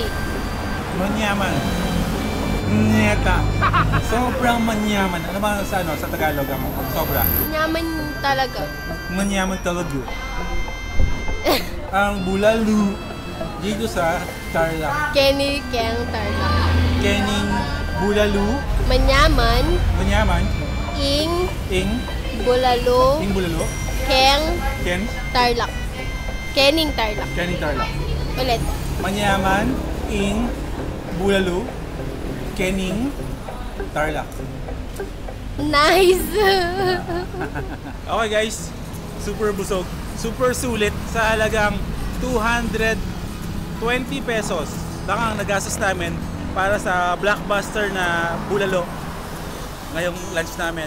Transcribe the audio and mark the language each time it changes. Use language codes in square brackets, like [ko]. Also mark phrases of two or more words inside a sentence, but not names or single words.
[pam] Manyaman. Neta. Sobrang manyaman. [tl] Ano ba sa ano sa Tagalog mo? Sobra. [pam] Manyaman talaga. Manyaman talaga. [tl] Ang bulalu dito sa Tarlac. [pam] Kenny Keng Tarlac. Kening bulalu. Manyaman. Manyaman. Ing Ing. Bulalo. Ing bulalo. Keng Ken. Tarlac. Kening Tarlac. Kening Tarlac. Ulit. Manyaman. Ing bulalu. Kening Tarlac. [en] Nice. Okay guys, [tl] super busog, super sulit sa halagang 220 pesos. Lang ang nagastos namin para sa blockbuster na bulalo ngayong lunch namin.